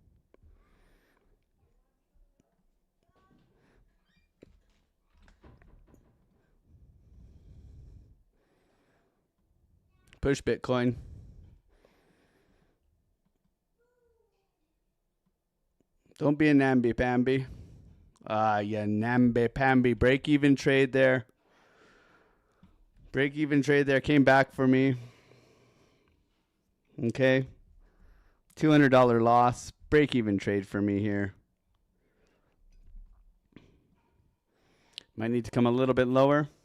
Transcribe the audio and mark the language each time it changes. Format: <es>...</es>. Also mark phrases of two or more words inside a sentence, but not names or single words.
<en>Push Bitcoin. Don't be a namby-pamby. Yeah, namby-pamby. Break-even trade there. Break-even trade there. Came back for me. Okay. $200 loss. Break-even trade for me here. Might need to come a little bit lower.</en>